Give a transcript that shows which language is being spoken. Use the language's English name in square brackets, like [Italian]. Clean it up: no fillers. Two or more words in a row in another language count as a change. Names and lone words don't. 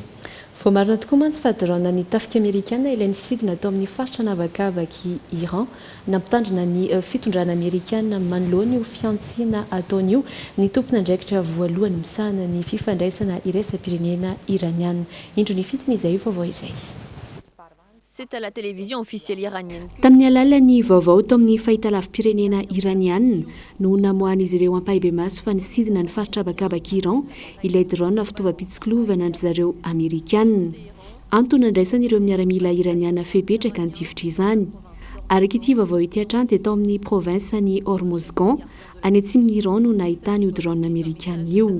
[Malagasy] Vao marina tokoa mantsy fa drone ny tafika amerikana ilay nisidina atao amin'ny faritra navakabaky Iran nampitandrina ny fitondrana amerikana manoloana io fiantsiana ataon'io ny tompona andraikitra voalohany misahana ny fifandraisana iraisam-pirenena iraniana. Indro ny fitiny izay vaovao izay. [French] C'est à la télévision officielle iranienne. [Malagasy] Tamin'ny alalan'ny vaovao tao amin'ny fahitalavim-pirenena iraniana no namoahan'izy ireo ampahibe maso fa nisidina ny faritra abakabaka Iran ilay drone fitaovam-pitsikilovana andry zareo amerikana. Antony andraisan'ireo miaramila iraniana fepetraka ny tifitra izany. Araka ity vaovao ity hatrany dia tao amin'ny province ny Hormozgan any atsimon'ny Iran no nahitany io drone amerikana io.